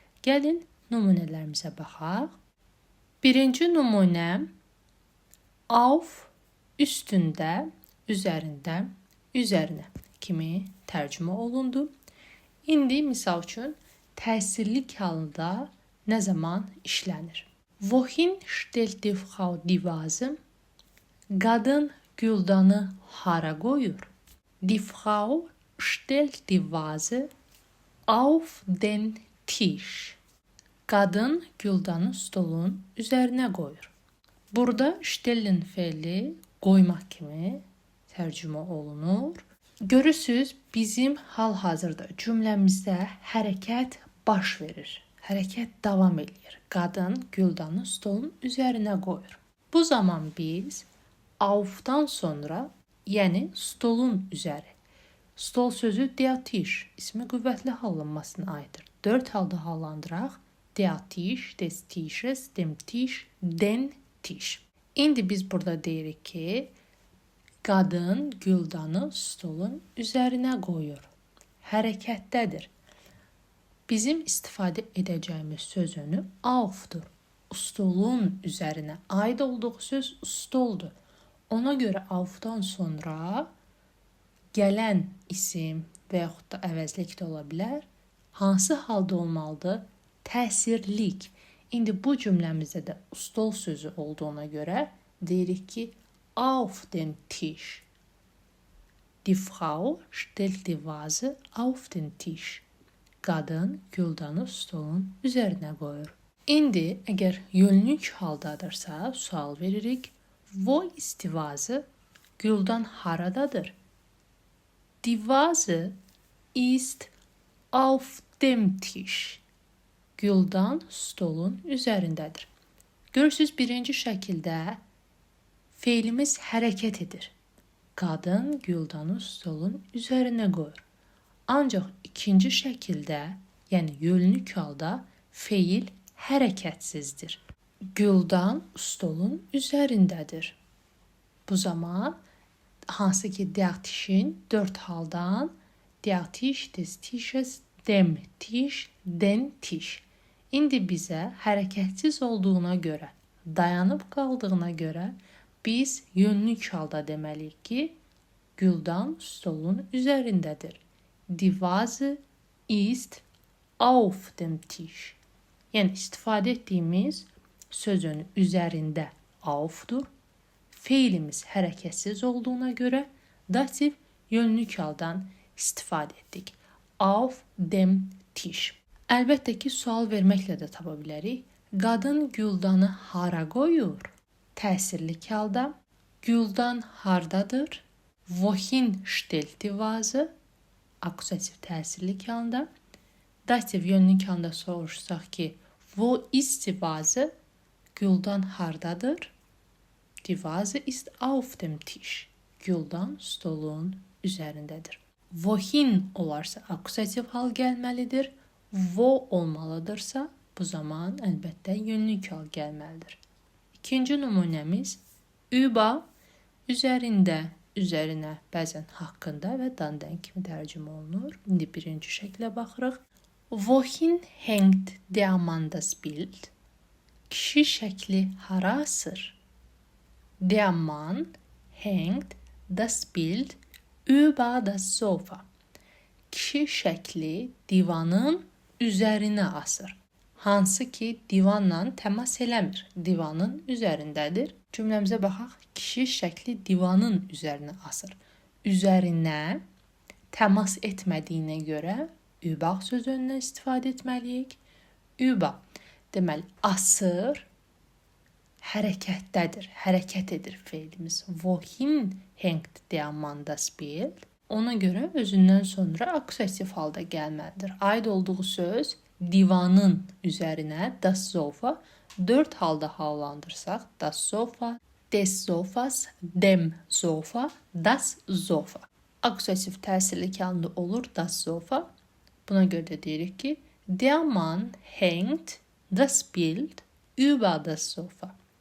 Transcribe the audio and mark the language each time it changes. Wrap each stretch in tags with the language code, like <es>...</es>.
<az>Gəlin nümunələrimizə baxaq. Birinci nümunə auf, üstündə, üzərində, üzərinə kimi tərcümə olundu. İndi misal üçün təsirlik halında nə zaman işlənir?</az> <de>Wohin stellt die Frau die Vase?</de> <az>Qadın güldanı hara qoyur?</az> <de>Die Frau stellt die Vase auf den Tisch.</de> <az>Qadın güldanı stolun üzərinə qoyur. Burada stellen feili qoymaq kimi tərcümə olunur. Görürsüz, bizim hal-hazırda cümləmizdə hərəkət baş verir. Hərəkət davam edir. Qadın güldanı stolun üzərinə qoyur. Bu zaman biz aufdan sonra, yəni stolun üzəri. Stol sözü der Tisch ismi qüvvətli hallanmasına aiddir. 4 halda hallandıraq.</az> <de>Der Tisch, des Tisches, dem Tisch, den Tisch.</de> <az>İndi biz burada deyirik ki, qadın güldanı stolun üzərinə qoyur. Hərəkətdədir. Bizim istifadə edəcəyimiz sözünü aufdur. Stolun üzərinə aid olduğu söz stoldur. Ona görə aufdan sonra gələn isim və yaxud da əvəzlik də ola bilər. Hansı halda olmalıdır? Təsirlik. İndi bu cümləmizdə də stol sözü olduğuna görə deyirik ki,</az> <de>auf den Tisch. Die Frau stellt die Vase auf den Tisch.</de> <az>Qadın güldanı stolun üzərinə qoyur. İndi əgər yönlük haldadırsa sual veririk.</az> <de>Wo ist die Vase?</de> <az>Güldan haradadır?</az> <de>Die Vase ist auf dem Tisch.</de> <az>Güldan stolun üzərindədir. Görürsüz, birinci şəkildə feilimiz hərəkət edir. Qadın güldanı stolun üzərinə qoyur. Ancaq ikinci şəkildə, yəni yönlük halda feil hərəkətsizdir. Güldan stolun üzərindədir. Bu zaman hansı ki</az> <de>der Tisch'in</de> <az>4 haldan</az> <de>der Tisch, des Tisches, dem Tisch, den Tisch.</de> <az>İndi bizə hərəkətsiz olduğuna görə, dayanıb qaldığına görə biz yönlük halda deməliyik ki, güldan stolun üzərindədir.</az> <de>Die Vase ist auf dem Tisch.</de> <az>Yəni istifadə etdiyimiz sözün üzərində aufdur. Feilimiz hərəkətsiz olduğuna görə dativ yönlük haldan istifadə etdik.</az> <de>Auf dem Tisch.</de> <az>Əlbəttə ki, sual verməklə də tapa bilərik. Qadın güldanı hara qoyur? Təsirlik halda. Güldan hardadır?</az> <de>Wohin stellt die Vase?</de> <az>Akusativ təsirlik halda. Dativ yönlük halda soruşsaq ki,</az> <de>wo ist die Vase?</de> <az>Güldan hardadır?</az> <de>Die Vase ist auf dem Tisch.</de> <az>Güldan stolun üzərindədir. Wohin olarsa akusativ hal gəlməlidir. Wo olmalıdırsa bu zaman əlbəttə yönlük hal gəlməlidir. İkinci nümunəmiz über, üzərində, üzərinə, bəzən haqqında və dandan kimi tərcümə olunur. İndi birinci şəklə baxırıq.</az> <de>Wohin hängt der Mann das Bild?</de> <az>Kişi şəkli hara asır?</az> <de>Der Mann hängt das Bild über das Sofa.</de> <az>Kişi şəkli divanın üzərinə asır. Hansı ki divanla təmas eləmir. Divanın üzərindədir. Cümləmizə baxaq. Kişi şəkli divanın üzərinə asır. Üzərinə təmas etmədiyinə görə über sözündən istifadə etməliyik. Über deməli asır, hərəkətdədir, hərəkət edir feilimiz.</az> <de>Wohin hängt der Mann das Bild?</de> <az>Ona görə özündən sonra akusativ halda gəlməlidir. Aid olduğu söz divanın üzərinə</az> <de>das Sofa</de> <az>4 halda hallandırsaq</az> <de>das Sofa, des Sofas, dem Sofa, das Sofa.</de> <az>Akusativ təsirlik halında olur</az> <de>das Sofa.</de> <az>Buna görə də deyirik ki,</az> <de>der Mann hängt das Bild über das Sofa.</de>